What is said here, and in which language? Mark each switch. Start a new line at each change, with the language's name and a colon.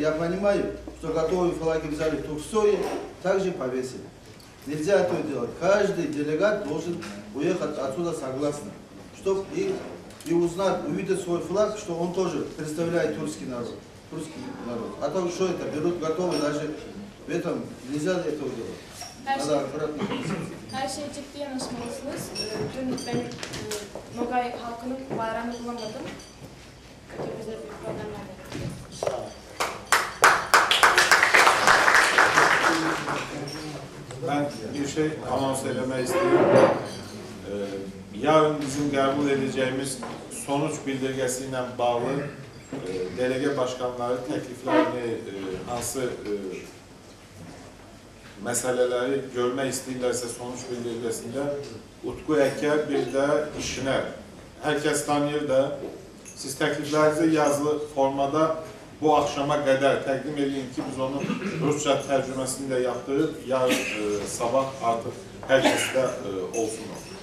Russian: Я понимаю, что готовые флаги взяли в Турксое, также повесили. Нельзя этого делать. Каждый делегат должен уехать отсюда согласно, чтобы и узнать, увидеть свой флаг, что он тоже представляет тюркский народ. А то что это, берут готовый, даже в этом nельзя этого делать. Надо аккуратно.
Turkish: Her şeyi ciddi yanaşmalısınız. Dün ben Nogay halkının bayrağını bulamadım. Bize bir problemler oldu. Ben bir şey anons etmek istiyorum. Yarın bizim kabul edeceğimiz sonuç bildirgesiyle bağlı delege başkanları tekliflerini hansı meseleleri görmek isterlerse sonuç bildirgesinde Utku Eker bir de İşiner.
Azerbaijani: Herkes tanıyor da siz tekliflerinizi yazılı formada bu akşama kadar təqdim edin ki biz onun Rusça tərcüməsini də yaptırıb yarın sabah artıq hər kəsdə olsun o.